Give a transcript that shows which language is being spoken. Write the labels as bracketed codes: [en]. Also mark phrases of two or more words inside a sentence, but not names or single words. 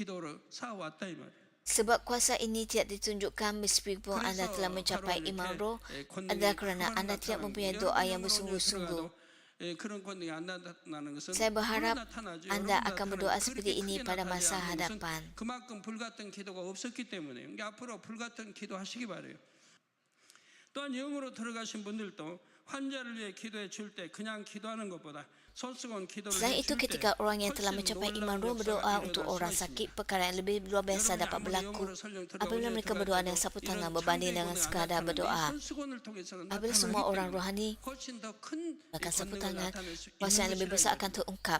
[ms] Sebab kuasa ini tidak ditunjukkan meskipun anda telah mencapai iman roh adalah kerana anda tidak mempunyai doa yang bersungguh-sungguh. Saya berharap anda akan berdoa seperti ini pada masa hadapan. [ko] 또한 영으로 들어가신 분들도 환자를 위해 기도해 줄 때 그냥 기도하는 것보다 [ms] Selain itu, ketika orang yang telah mencapai iman roh berdoa untuk orang sakit, perkara yang lebih luar biasa dapat berlaku apabila mereka berdoa dengan sapu tangan berbanding dengan sekadar berdoa. Apabila semua orang rohani bahkan sapu tangan, kuasa yang lebih besar akan terungkap.